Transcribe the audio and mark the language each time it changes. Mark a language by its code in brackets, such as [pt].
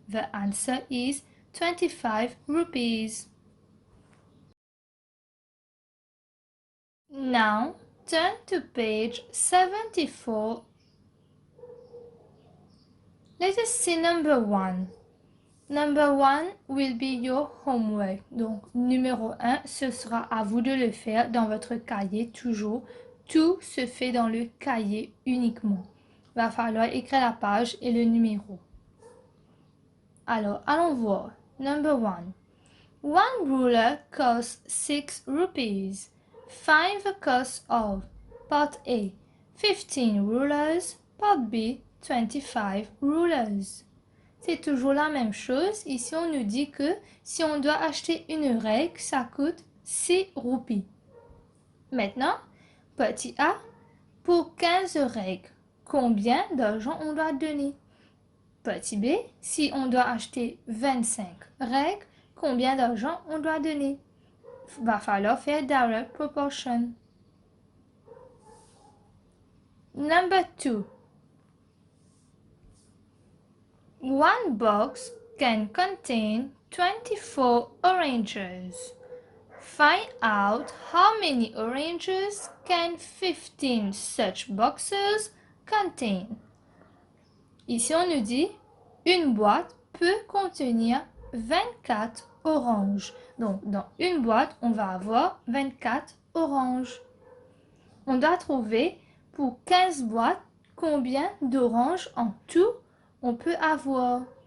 [en] The answer is 25 rupees. Now, turn to page 74. Let us see number 1. Number 1 will be your homework. [fr] Donc, numéro 1, ce sera à vous de le faire dans votre cahier toujours. Tout se fait dans le cahier uniquement. Il va falloir écrire la page et le numéro. Alors, allons voir. [en] Number 1. One ruler costs 6 rupees. Find the cost of part A, 15 rulers, part B, 25 rulers. [fr] C'est toujours la même chose. Ici, on nous dit que si on doit acheter une règle, ça coûte 6 roupies. Maintenant, petit a, pour 15 règles, combien d'argent on doit donner? Petit b, si on doit acheter 25 règles, combien d'argent on doit donner? Va falloir faire direct proportion. [en] Number 2. One box can contain 24 oranges. Find out how many oranges can 15 such boxes contain. [fr] Ici, on nous dit une boîte peut contenir 24 oranges. Donc, dans une boîte, on va avoir 24 oranges. On doit trouver pour 15 boîtes combien d'oranges en tout on peut avoir.